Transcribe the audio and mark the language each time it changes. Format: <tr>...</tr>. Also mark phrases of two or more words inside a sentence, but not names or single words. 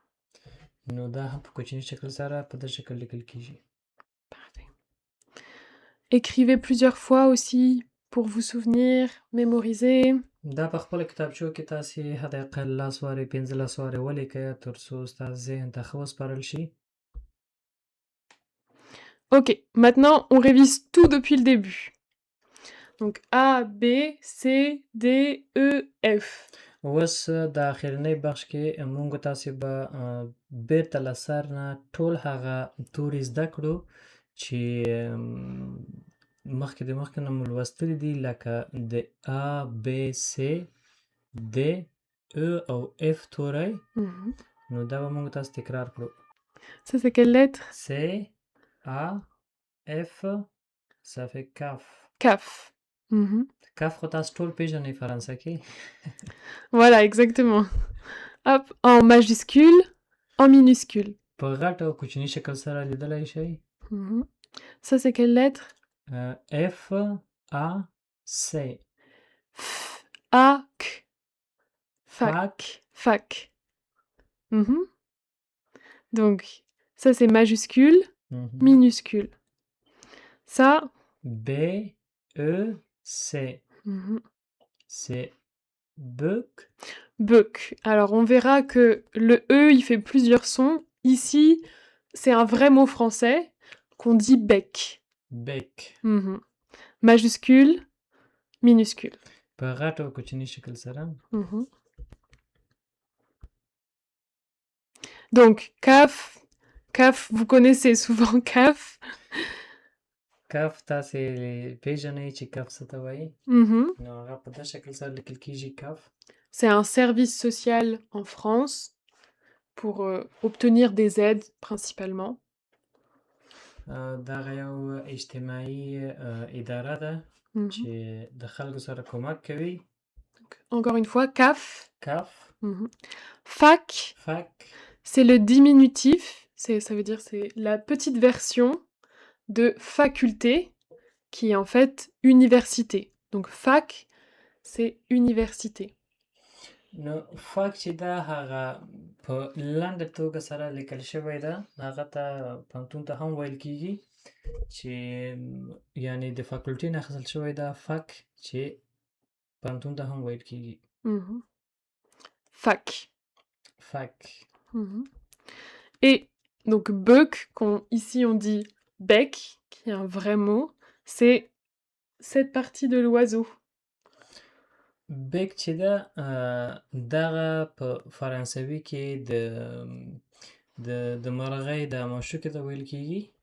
<ps>نو دا هم په کوچني شکل سره په دې شکل لیکل کېږي.</ps> <fr>Parfait. Écrivez plusieurs fois aussi pour vous souvenir, mémoriser.</fr> <ps>دا په خپله کتابچو کې تاسې حداقل 10 وارې 15 وارې ولیکئ تر څو ستاسو ذهن ته ښه وسپارل شي.</ps> <fr>Ok, maintenant on révise tout depuis le début. Donc A, B, C, D, E, F.</fr> <ps>اوس د اخرنۍ بخش کې موږ تاسې به بیرته له سر نه ټول هغه توري زده کړو چې مخکې نه مو لوستلي دي لکه د A, B, C, D, E او F توری. نو دا به موږ تاسو تکرار کړو.</ps> <fr>Ça c'est quelle lettre? C, A, F, ça fait CAF. CAF.</fr> <ps>CAF خو تاسو ټول پیژنئ فرانسه کې.</ps> <fr>Voilà, exactement. Hop, en majuscule, en minuscule.</fr> <ps>په غټ او کوچني شکل سره لیدلی شئ.</ps> <fr>Ça c'est quelle lettre? F, A, C. F, A, K. Fac. Fac. Donc, ça c'est majuscule, minuscule. Ça, B, E, C. C'est Buck. Buck. Alors, on verra que le E, il fait plusieurs sons. Ici, c'est un vrai mot français qu'on dit bec. Bec. Majuscule, minuscule.</fr> <ps>په غټ او کوچني شکل سره.</ps> <fr>Donc, CAF, vous connaissez souvent CAF.</fr> <ps>CAF تاسې پیژنئ چې CAF څه ته وایي. نو هغه په دې شکل سره لیکل کیږي CAF.</ps> <fr>C'est un service social en France pour obtenir des aides principalement.</fr> <ps>دا یو اجتماعي اداره ده چې د خلکو سره کومک کوي.</ps> <fr>Encore une fois, CAF. CAF. Fac. Fac. C'est le diminutif. Ça veut dire c'est la petite version de faculté qui est en fait université. Donc fac, c'est université.</fr> <ps>نو فاک چې دا هغه په لنډه توګه سره لیکل شوی ده هغه ته پوهنتون ته هم ویل کیږي چې یعنی د فاکولټي نه اخیستل شوی ده فاک چې پوهنتون ته هم ویل کیږي.</ps> <fr>Fac. Fac. Et donc bec, ici on dit bec, qui est un vrai mot, c'est cette partie de l'oiseau.</fr> <ps>بیک چې ده دغه په فرانسوي کې د مرغۍ د ماشوکې ته ویل کیږي.</ps>